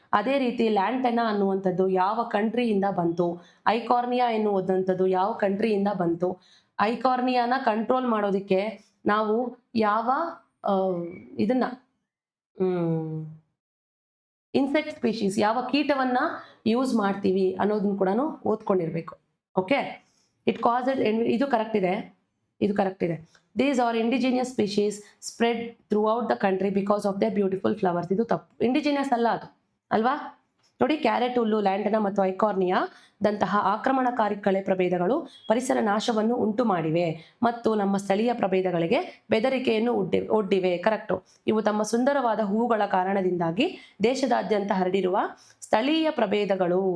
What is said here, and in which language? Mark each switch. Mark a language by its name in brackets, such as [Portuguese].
[Kannada] ಅದೇ ರೀತಿ ಲ್ಯಾಂಟೆನಾ ಅನ್ನುವಂಥದ್ದು ಯಾವ ಕಂಟ್ರಿಯಿಂದ ಬಂತು, ಐಕಾರ್ನಿಯಾ ಎನ್ನುವಂಥದ್ದು ಯಾವ ಕಂಟ್ರಿಯಿಂದ ಬಂತು, ಐಕಾರ್ನಿಯಾನ ಕಂಟ್ರೋಲ್ ಮಾಡೋದಕ್ಕೆ ನಾವು ಯಾವ ಇದನ್ನ ಇನ್ಸೆಕ್ಟ್ ಸ್ಪೀಶೀಸ್, ಯಾವ ಕೀಟವನ್ನ ಯೂಸ್ ಮಾಡ್ತೀವಿ ಅನ್ನೋದನ್ನ ಕೂಡ ಓದ್ಕೊಂಡಿರ್ಬೇಕು. ಓಕೆ, ಇದು ಕರೆಕ್ಟ್ ಇದೆ. [English] These are indigenous species spread throughout the country because of their beautiful flowers. [Kannada] ಇದು ತಪ್ಪು, ಇಂಡಿಜಿನಿಯಸ್ ಅಲ್ಲ ಅದು ಅಲ್ವಾ. ನೋಡಿ, ಕ್ಯಾರೆಟ್ ಹುಲ್ಲು, ಲ್ಯಾಂಟೆನಾ ಮತ್ತು ಐಕಾರ್ನಿಯಾ ದಂತಹ ಆಕ್ರಮಣಕಾರಿ ಕಳೆ ಪ್ರಭೇದಗಳು ಪರಿಸರ ನಾಶವನ್ನು ಉಂಟು ಮಾಡಿವೆ ಮತ್ತು ನಮ್ಮ ಸ್ಥಳೀಯ ಪ್ರಭೇದಗಳಿಗೆ ಬೆದರಿಕೆಯನ್ನು ಒಡ್ಡಿವೆ. ಕರೆಕ್ಟು. ಇವು ತಮ್ಮ ಸುಂದರವಾದ ಹೂವುಗಳ ಕಾರಣದಿಂದಾಗಿ ದೇಶದಾದ್ಯಂತ ಹರಡಿರುವ ಸ್ಥಳೀಯ ಪ್ರಭೇದಗಳು.